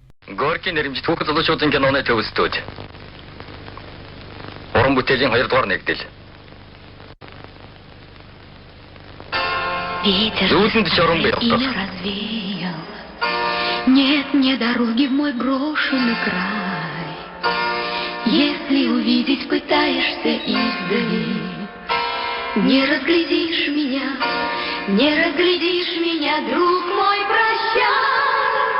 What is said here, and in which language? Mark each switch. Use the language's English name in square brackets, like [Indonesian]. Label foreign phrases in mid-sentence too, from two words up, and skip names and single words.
[Mongolian] Горький нэрмжит хүүхэд залуучуудын киноны төвөстүүд. Уран бүтээлийн 2 дугаар нэгдэл. [Russian] Ветер развеял. Нет мне дороги в мой брошенный край. Если увидеть пытаешься издали, не разглядишь меня, друг мой, прощай.